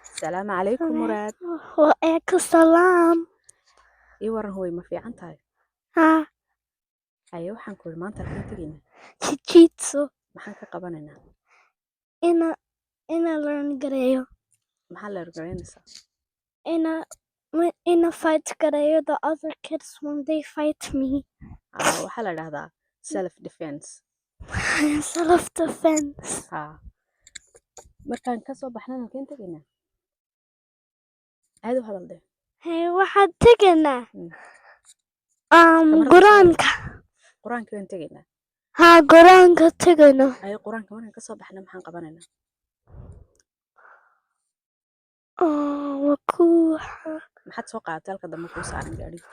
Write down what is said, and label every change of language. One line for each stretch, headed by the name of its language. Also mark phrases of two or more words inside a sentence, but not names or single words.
Arabic: السلام عليكم مراد. وعليكم السلام.
Somali: ii waran hooy ma fiican tahay? ها haye waxaan ku yidhi maanta halkaan tegaynaa jijiitsu maxaan ka qabanaynaa ina learn gareeyo maxaa la ergaraynaysaa
English: ina fight gareeyo the other kids when they fight me.
Somali: waxaa la dhahdaa
English: self defense. Self defense.
Somali: markaan kasoo baxnaan halkaan tegaynaa aad u hadal deh. waxaan tegaynaa quraanka quraanka waan tegaynaa. quraanka tegayno. haye quraanka markaan kasoo baxna maxaan qabanaynaa? maxaad soo qaadatay halka dambe kuu saaran gaadhiga?